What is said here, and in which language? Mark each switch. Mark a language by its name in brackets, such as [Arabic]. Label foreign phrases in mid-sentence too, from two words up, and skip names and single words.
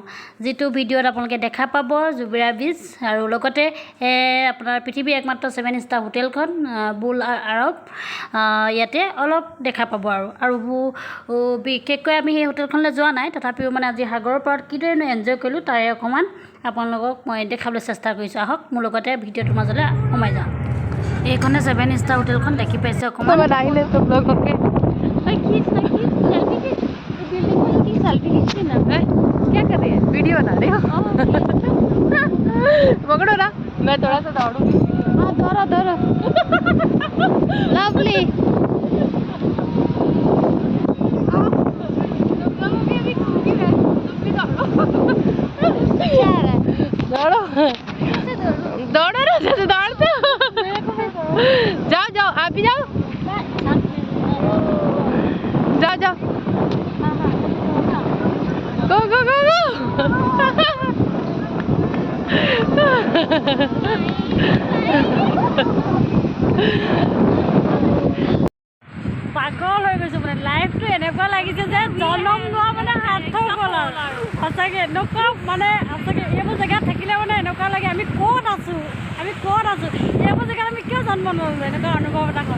[Assamese] যিটো ভিডিঅ'ত আপোনালোকে দেখা পাব জুমেইৰা বীচ আৰু লগতে আপোনাৰ পৃথিৱীৰ একমাত্ৰ 7 ষ্টাৰ হোটেলখন বুল আৰব, ইয়াতে অলপ দেখা পাব। আৰু বিশেষকৈ আমি সেই হোটেলখনলৈ যোৱা নাই, তথাপিও মানে আজি সাগৰৰ পাৰত কিদৰেনো এনজয় কৰিলোঁ তাৰে অকণমান আপোনালোকক মই দেখাবলৈ চেষ্টা কৰিছোঁ। আহক মোৰ লগতে ভিডিঅ'টোৰ মাজলৈ সোমাই যাওঁ। এইখনে 7 ষ্টাৰ হোটেলখন দেখি পাইছে অকণমান। [Hindi] क्या कर रही है? वीडियो बना रही हो? पकड़ो ना, मैं थोड़ा सा दौड़ूंगी। हाँ दौड़ो दौड़ो। लवली। दौड़ो दौड़ो ना, जैसे दौड़ते हो। जाओ जाओ, आप भी जाओ, जाओ जाओ, [English] go go go go. [Assamese] পাগল হৈ গৈছোঁ মানে লাইফটো এনেকুৱা লাগিছে যে জনম লোৱা মানে সাৰ্থক হ'ল আৰু সঁচাকৈ এনেকুৱা মানে সঁচাকৈ এইবোৰ জেগাত থাকিলে মানে এনেকুৱা লাগে আমি ক'ত আছোঁ এইবোৰ জেগাত আমি কিয় জন্ম ল'লোঁ, এনেকুৱা অনুভৱ এটা হয়।